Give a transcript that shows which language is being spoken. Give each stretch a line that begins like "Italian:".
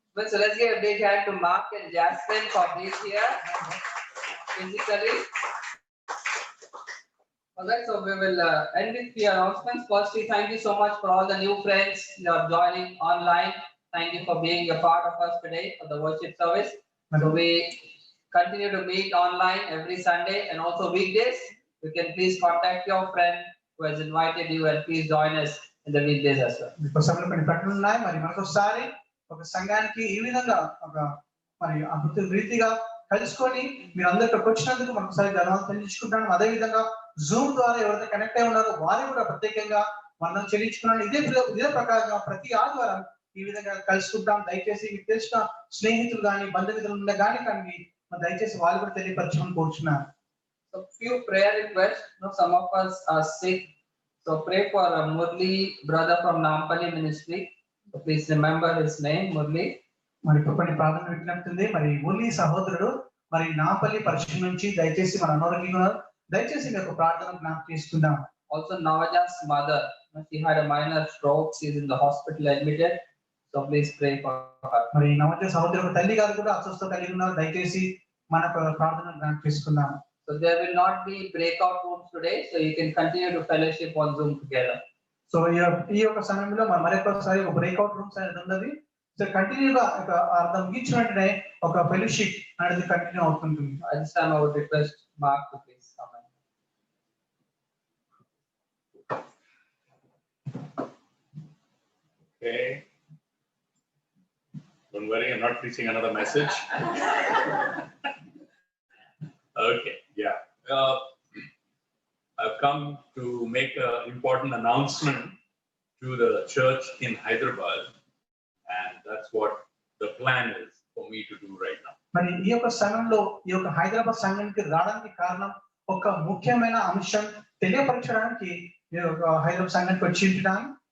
English: So let's give a big hand to Mark and Jasmine for being here physically. Alright, so we will end with the announcements. Firstly, thank you so much for all the new friends who are joining online. Thank you for being a part of us today for the worship service. So we continue to meet online every Sunday and also weekdays. You can please contact your friend who has invited you and please join us in the weekdays as well.
Telugu: మరి మరొకసారి ఒక సంఘానికి ఈ విధంగా ఒక మరి అద్భుత రీతిగా కలుసుకొని మీరు అందరికి వచ్చినందుకు మరొకసారి ధన్యవాదాలు చెల్లించుకుంటాను. అదే విధంగా జూమ్ ద్వారా ఎవరైతే కనెక్ట్ అయి ఉన్నారో వారు కూడా ప్రత్యేకంగా మనం చెల్లించుకున్నాను. ఇదే ప్రకారంగా ప్రతి ఆదివారం ఈ విధంగా కలుసుకుంటాం. దయచేసి మీకు తెలిసిన స్నేహితులు కానీ బంధుమిత్రులు ఉండే కానీ దయచేసి వాళ్ళు కూడా తెలియపరచమని కోరుచున్నాను.
English: So few prayer requests. Some of us are sick. So pray for Murli, brother from Nampally Ministry. So please remember his name, Murli.
Telugu: మరి కొన్ని ప్రార్థన విజ్ఞప్తి ఉంది. మరి మురళి సహోదరుడు మరి నాంపల్లి పరిచయం నుంచి దయచేసి మన అనారోగ్యంగా దయచేసి మీకు ప్రార్థన జ్ఞాపకం చేసుకుందాం.
English: Also Navaja's mother, she had a minor stroke. She is in the hospital admitted. So please pray for her.
Telugu: మరి నవజ సహోదరుడు తల్లి గారు కూడా అస్వస్థత కలిగి ఉన్నారు. దయచేసి మన ప్రార్థన జ్ఞాపకం చేసుకుందాం.
English: So there will not be breakout rooms today. So you can continue to fellowship on Zoom together.
Telugu: So ఈ యొక్క సమయంలో మరొకసారి ఒక బ్రేక్అవుట్ రూమ్స్ అనేది ఉన్నది. సో కంటిన్యూగా ఒక అర్థం ముగించిన వెంటనే ఒక ఫెలోషిప్ అనేది కంటిన్యూ అవుతుంటుంది.
English: At this time I would request Mark to please come in. Okay. Don't worry, I'm not preaching another message. Okay, yeah. I've come to make an important announcement to the church in Hyderabad, and that's what the plan is for me to do right now.
Telugu: మరి ఈ యొక్క సమయంలో ఈ యొక్క హైదరాబాద్ సంఘానికి రావడానికి కారణం ఒక ముఖ్యమైన అంశం తెలియపరచడానికి హైదరాబాద్ సంఘానికి వచ్చింటాను.